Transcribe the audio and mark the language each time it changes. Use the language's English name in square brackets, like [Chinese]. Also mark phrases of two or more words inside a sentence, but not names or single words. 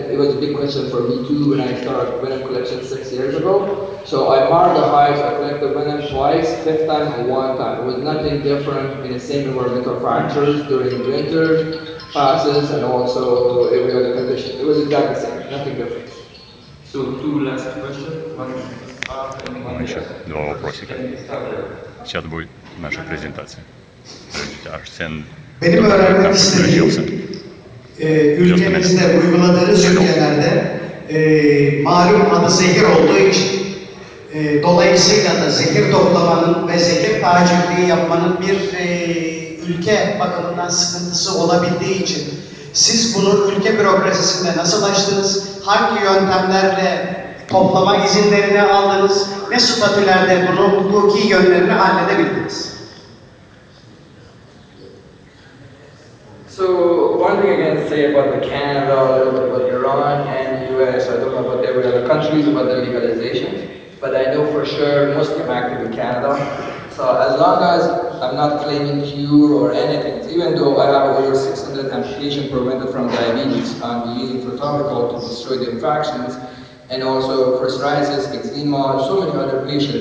[English] It was a big question for me too when I started venom collection 6 years ago. So I marked the hives, I collected venom twice, 5th time and 1 time. It was nothing different in the same environmental factors during winter passes and also every other condition. It was exactly the same, nothing different. So 2 last questions. One [Russian] еще 2 вопросика. Сейчас будет наша презентация. [Turkish] Benim öğrenmek istediğim, ülkemizde uyguladığınız ülkelerde malum adı zehir olduğu için dolayısıyla da zehir toplamanın ve zehir tacirliği yapmanın bir ülke bakımından sıkıntısı olabildiği için siz bunu ülke bürokrasisinde nasıl aştınız? Hangi yöntemlerle toplama izinlerini aldınız? Ne statülerde bunu hukuki yönlerini halledebildiniz? [English] So one thing I can say about the Canada, a little bit about Iran and US, I don't know about every other countries about the legalization, but I know for sure mostly I'm active in Canada. So as long as I'm not claiming cure or anything, even though I have over 600 amputation prevented from diabetes, I'm using Priyatelenko to destroy the infections, and also for psoriasis, eczema, so many other patients.